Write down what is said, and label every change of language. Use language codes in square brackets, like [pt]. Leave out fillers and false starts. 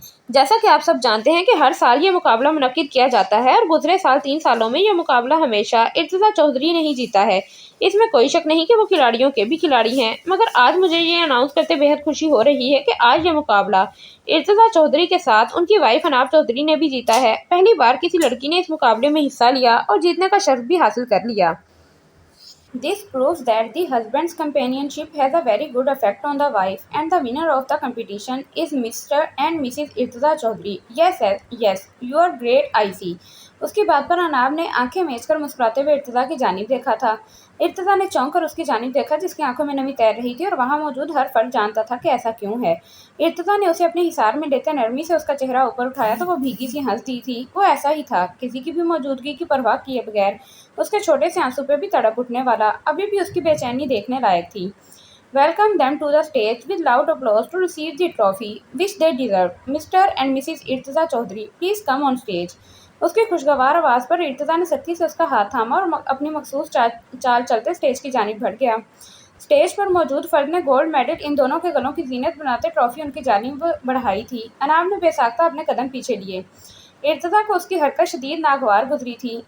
[hi] जैसा कि आप सब जानते हैं कि हर साल ये मुकाबला मुनक्किद किया जाता है, और गुजरे साल 3 सालों में यह मुकाबला हमेशा इर्तिज़ा चौधरी ने ही जीता है। इसमें कोई शक नहीं कि वो खिलाड़ियों के भी खिलाड़ी हैं, मगर आज मुझे ये अनाउंस करते बेहद खुशी हो रही है कि आज यह मुकाबला इर्तिज़ा चौधरी के साथ उनकी वाइफ अनाब चौधरी ने भी जीता है। पहली बार किसी लड़की ने इस मुकाबले में हिस्सा लिया और जीतने का शर्फ भी हासिल कर लिया। [en] This proves that the husband's companionship has a very good effect on the wife, and the winner of the competition is Mr. and Mrs. Irtaza Chaudhary. Yes, you are great, I see. [hi] उसकी बात पर अनाब ने आंखें मेजकर मुस्कुराते हुए इर्तिजा की जानिब देखा था। इर्तिजा ने चौंक कर उसकी जानिब देखा, जिसकी आंखों में नमी तैर रही थी, और वहां मौजूद हर फर्द जानता था कि ऐसा क्यों है। इर्तिजा ने उसे अपने हिसार में लेते नरमी से उसका चेहरा ऊपर उठाया तो वो भीगी सी हंस दी थी। वो ऐसा ही था, किसी की भी मौजूदगी की परवाह किए बगैर उसके छोटे से आंसू पे भी तड़प उठने वाला। अभी भी उसकी बेचैनी देखने लायक थी। [en] Welcome them to the stage with loud applause to receive the trophy which they deserve. Mr. and Mrs. Irtaza Chaudhary, please come on stage. [hi] उसकी खुशगवार आवाज़ पर इर्तिजा ने सख्ती से उसका हाथ थामा और अपनी मखसूस चाल चलते स्टेज की जानिब बढ़ गया। स्टेज पर मौजूद फर्द ने गोल्ड मेडल इन दोनों के गलों की जीनत बनाते ट्रॉफी उनकी जानिब बढ़ाई थी। अनाब ने बेसाख्ता अपने कदम पीछे लिए। इर्तिजा को उसकी हरकत शदीद नागवार गुजरी थी।